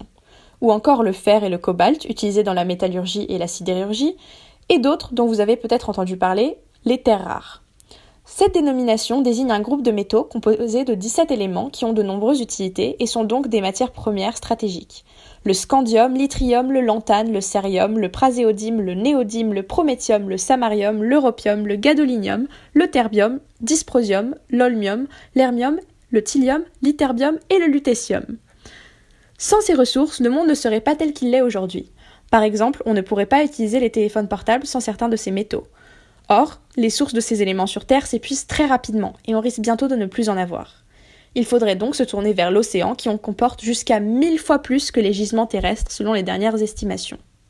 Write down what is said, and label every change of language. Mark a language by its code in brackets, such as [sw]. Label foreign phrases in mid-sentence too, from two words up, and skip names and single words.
[fr] Ou encore le fer et le cobalt, utilisés dans la métallurgie et la sidérurgie, et d'autres dont vous avez peut-être entendu parler, les terres rares. Cette dénomination désigne un groupe de métaux composé de 17 éléments qui ont de nombreuses utilités et sont donc des matières premières stratégiques. Le scandium, l'yttrium, le lantane, le cérium, le praséodyme, le néodyme, le prométhium, le samarium, l'europium, le gadolinium, le terbium, dysprosium, l'holmium, l'hermium, le thallium, l'ytterbium et le lutécium. Sans ces ressources, le monde ne serait pas tel qu'il l'est aujourd'hui. Par exemple, on ne pourrait pas utiliser les téléphones portables sans certains de ces métaux. Or, les sources de ces éléments sur Terre s'épuisent très rapidement et on risque bientôt de ne plus en avoir. Il faudrait donc se tourner vers l'océan qui en comporte jusqu'à 1000 fois plus que les gisements terrestres selon les dernières estimations.